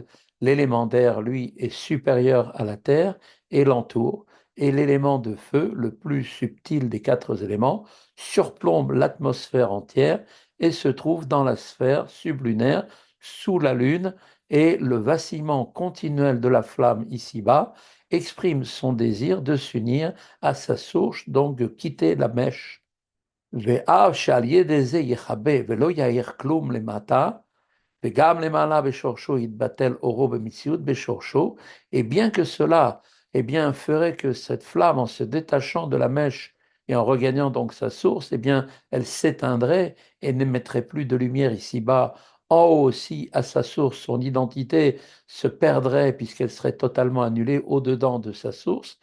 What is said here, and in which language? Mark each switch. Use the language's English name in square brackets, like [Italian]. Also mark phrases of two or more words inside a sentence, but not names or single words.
[French] L'élément d'air, lui, est supérieur à la terre et l'entoure, et l'élément de feu, le plus subtil des quatre éléments, surplombe l'atmosphère entière et se trouve dans la sphère sublunaire, sous la Lune, et le vacillement continuel de la flamme ici-bas exprime son désir de s'unir à sa source, donc de quitter la mèche. [Hebrew] ואף שעל ידי זה יכבה ולא יאיר כלום למטה, וגם למעלה בשורשו יתבטל אורו במציאות בשורשו, [French] et bien que cela eh bien, ferait que cette flamme, en se détachant de la mèche et en regagnant donc sa source, eh bien, elle s'éteindrait et n'émettrait plus de lumière ici-bas. En haut aussi, à sa source, son identité se perdrait puisqu'elle serait totalement annulée au-dedans de sa source.